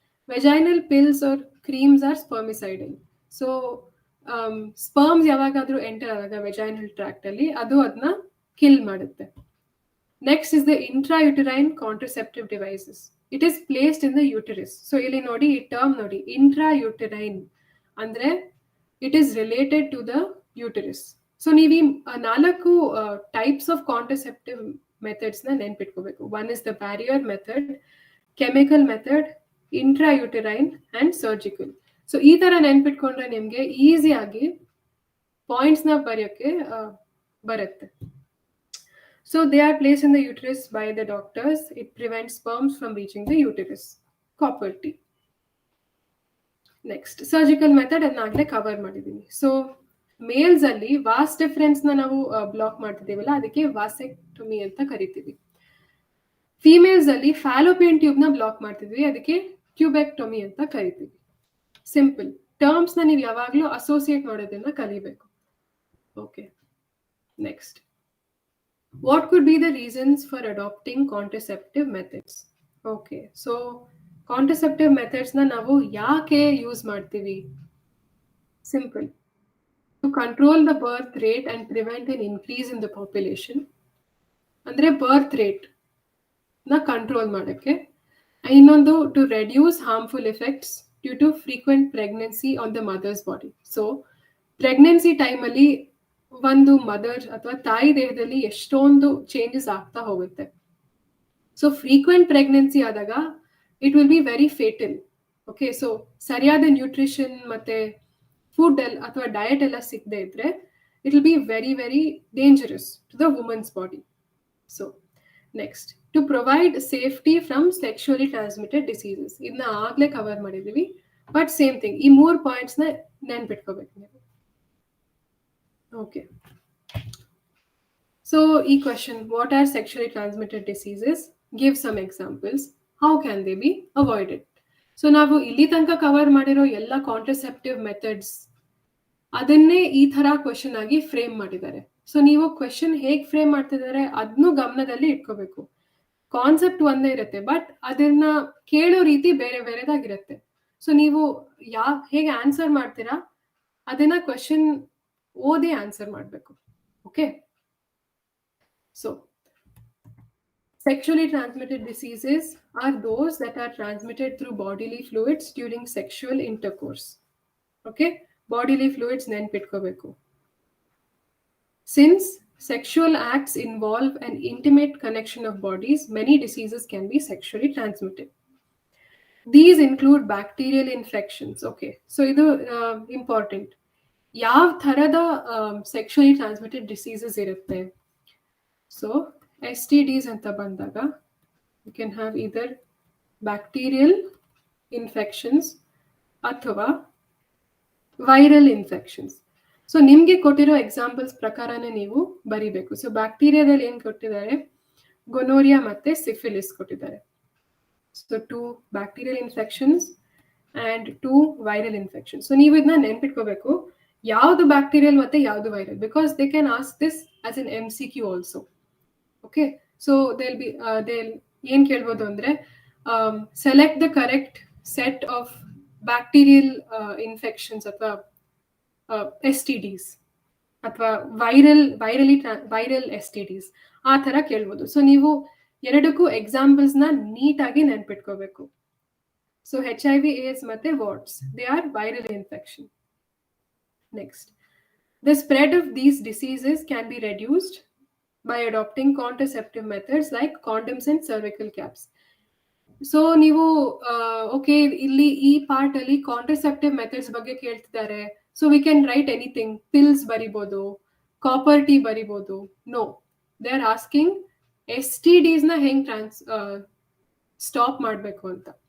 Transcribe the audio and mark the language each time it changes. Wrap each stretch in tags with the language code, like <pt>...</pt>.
<en>Vaginal pills or creams or spermicidal.</en> <kn>So sperms ಯಾವಾಗಾದ್ರೂ enter ಆದಾಗ vaginal tract ಅಲ್ಲಿ ಅದು ಅದನ್ನ ಕಿಲ್ ಮಾಡುತ್ತೆ.</kn> <en>Next is the intrauterine contraceptive devices. It is placed in the uterus. So</en> <kn>ಇಲ್ಲಿ ನೋಡಿ, ಈ ಟರ್ಮ್ ನೋಡಿ,</kn> <en>intrauterine ಅಂದ್ರೆ it is related to the uterus.</en> <kn>So ನೀವು ಈ 4 ಟೈಪ್ಸ್ ಆಫ್ ಕಾಂಟ್ರಸೆಪ್ಟಿವ್ ಮೆಥಡ್ಸ್ ನ ನೆನ್ಪಿಟ್ಕೋಬೇಕು.</kn> <en>One is the barrier method, chemical method, intrauterine and surgical.</en> <kn>So ಈ ತರ ನೆನ್ಪಿಟ್ಕೊಂಡ್ರೆ ನಿಮ್ಗೆ ಈಸಿಯಾಗಿ ಪಾಯಿಂಟ್ಸ್ ನ ಬರೆಯೋಕೆ ಬರುತ್ತೆ.</kn> <en>So they are placed in the uterus by the doctors. It prevents sperms from reaching the uterus. Copper T.</en> <kn>Next, surgical method ಅನ್ನು ಆಗಲೇ cover ಮಾಡಿದ್ದೀನಿ. So mails ಅಲ್ಲಿ ವಾಸ್ ಡಿಫರೆನ್ಸ್ ನ ನಾವು ಬ್ಲಾಕ್ ಮಾಡ್ತಿದ್ದೀವಲ್ಲ, ಅದಕ್ಕೆ ವಾಸೆಕ್ಟೊಮಿ ಅಂತ ಕರಿತೀವಿ. ಫಿಮೇಲ್ಸ್ ಅಲ್ಲಿ ಫ್ಯಾಲೋಪಿಯನ್ ಟ್ಯೂಬ್ ನ ಬ್ಲಾಕ್ ಮಾಡ್ತಿದ್ವಿ, ಅದಕ್ಕೆ ಟ್ಯೂಬೆಕ್ಟೊಮಿ ಅಂತ ಕರಿತೀವಿ. ಸಿಂಪಲ್ ಟರ್ಮ್ಸ್ ನ ನೀವು ಯಾವಾಗಲೂ ಅಸೋಸಿಯೇಟ್ ಮಾಡೋದನ್ನ ಕಲಿಬೇಕು.</kn> <en>Okay, next, what could be the reasons for adopting contraceptive methods?</en> <kn>Okay, so contraceptive methods na ನಾವು ಯಾಕೆ ಯೂಸ್ ಮಾಡ್ತೀವಿ?</kn> <en>Simple, to control the birth rate and prevent an increase in the population.</en> <kn>ಅಂದ್ರೆ birth rate ನ control ಮಾಡಕ್ಕೆ.</kn> <en>ಇನ್ನೊಂದು, to reduce harmful effects due to frequent pregnancy on the mother's body.</en> <kn>So pregnancy ಟೈಮಲ್ಲಿ ಒಂದು mother ಅಥವಾ ತಾಯಿ ದೇಹದಲ್ಲಿ ಎಷ್ಟೊಂದು ಚೇಂಜಸ್ ಆಗ್ತಾ ಹೋಗುತ್ತೆ.</kn> <en>So frequent pregnancy ಆದಾಗ it will be very fatal. Okay, so</en> <kn>ಸರಿಯಾದ ನ್ಯೂಟ್ರಿಷನ್ ಮತ್ತೆ ಫುಡ್ ಅಥವಾ ಡಯಟ್ ಎಲ್ಲ ಸಿಗದೆ ಇದ್ರೆ</kn> <en>It will be very very dangerous to the woman's body. So next, to provide safety from sexually transmitted diseases.</en> <kn>ಇದನ್ನ ಆಗ್ಲೇ cover ಮಾಡಿದೀವಿ, ಬಟ್ ಸೇಮ್ ಥಿಂಗ್, ಈ 3 ಪಾಯಿಂಟ್ಸ್ ನ ನೆನ್ಪಿಟ್ಕೋಬೇಕು ನೀವು.</kn> <en>Okay. So, question, what are sexually transmitted diseases? Give some examples. How can they be avoided?</en> <kn>So, ನಾವು ಇಲ್ಲಿ ತನಕ cover ಮಾಡಿರೋ ಎಲ್ಲ ಕಾಂಟ್ರಸೆಪ್ಟಿವ್ ಮೆಥಡ್ಸ್ ಅದನ್ನೇ ಈ ತರ ಕ್ವೆಶನ್ ಆಗಿ ಫ್ರೇಮ್ ಮಾಡಿದ್ದಾರೆ. ಸೊ ನೀವು ಕ್ವೆಶನ್ ಹೇಗೆ ಫ್ರೇಮ್ ಮಾಡ್ತಿದ್ದಾರೆ ಅದನ್ನು ಗಮನದಲ್ಲಿ ಇಟ್ಕೋಬೇಕು. ಕಾನ್ಸೆಪ್ಟ್ ಒಂದೇ ಇರುತ್ತೆ, ಬಟ್ ಅದನ್ನ ಕೇಳೋ ರೀತಿ ಬೇರೆ ಬೇರೆದಾಗಿರುತ್ತೆ. ಸೊ ನೀವು ಹೇಗೆ ಆನ್ಸರ್ ಮಾಡ್ತೀರಾ ಅದನ್ನ ಕ್ವೆಶನ್ ಓದಿ ಆನ್ಸರ್ ಮಾಡಬೇಕು. Okay, so</kn> <en>Sexually transmitted diseases are those that are transmitted through bodily fluids during sexual intercourse. Okay, bodily fluids ನೆನ್ಪಿಟ್ಕೋಬೇಕು. Since sexual acts involve an intimate connection of bodies, many diseases can be sexually transmitted. These include bacterial infections.</en> <kn>Okay, so ಇದು important. ಯಾವ ಥರದ sexually transmitted diseases ಇರುತ್ತೆ?</kn> <en>so S T Ds</en> <kn>ಅಂತ ಬಂದಾಗ</kn> <en>You can have either bacterial infections ಅಥವಾ viral infections.</en> <kn>So ನಿಮಗೆ ಕೊಟ್ಟಿರೋ ಎಕ್ಸಾಂಪಲ್ಸ್ ಪ್ರಕಾರನೇ ನೀವು ಬರಿಬೇಕು. ಸೊ ಬ್ಯಾಕ್ಟೀರಿಯಾದಲ್ಲಿ ಏನು ಕೊಟ್ಟಿದ್ದಾರೆ? ಗೊನೋರಿಯಾ ಮತ್ತೆ ಸಿಫಿಲಿಸ್ ಕೊಟ್ಟಿದ್ದಾರೆ.</kn> <en>So 2 bacterial infections and 2 viral infections. So</en> <kn>ನೀವು ಇದನ್ನ ನೆನ್ಪಿಟ್ಕೋಬೇಕು, ಯಾವುದು ಬ್ಯಾಕ್ಟೀರಿಯಲ್ ಮತ್ತೆ ಯಾವುದು viral,</kn> <en>Because they can ask this as an MCQ also. Okay, so they'll</en> <kn>ಏನ್ ಕೇಳ್ಬೋದು ಅಂದ್ರೆ</kn> <en>select the correct set of bacterial infections ಅಥವಾ STDs ಅಥವಾ viral STDs</en> <kn>ಆ ಥರ ಕೇಳ್ಬೋದು. ಸೊ ನೀವು ಎರಡಕ್ಕೂ ಎಕ್ಸಾಂಪಲ್ಸ್ನ ನೀಟಾಗಿ ನೆನ್ಪಿಟ್ಕೋಬೇಕು.</kn> <en>So HIV, AIDS ಮತ್ತೆ warts, they are viral infection. Next, the spread of these diseases can be reduced by adopting contraceptive methods like condoms and cervical caps.</en> <kn>So ನೀವು okay, ಇಲ್ಲಿ ಈ ಪಾರ್ಟ್ ಅಲ್ಲಿ ಕಾಂಟ್ರಸೆಪ್ಟಿವ್ ಮೆಥಡ್ಸ್ ಬಗ್ಗೆ ಕೇಳ್ತಿದ್ದಾರೆ.</kn> <en>so we can write anything,</en> <kn>pills ಬರಿಬೋದು, copper tea ಬರಿಬೋದು.</kn> <en>no, they are asking STDs</en> <kn>ನ ಹೆಂಗ್ ಸ್ಟಾಪ್ ಮಾಡಬೇಕು ಅಂತ.</kn>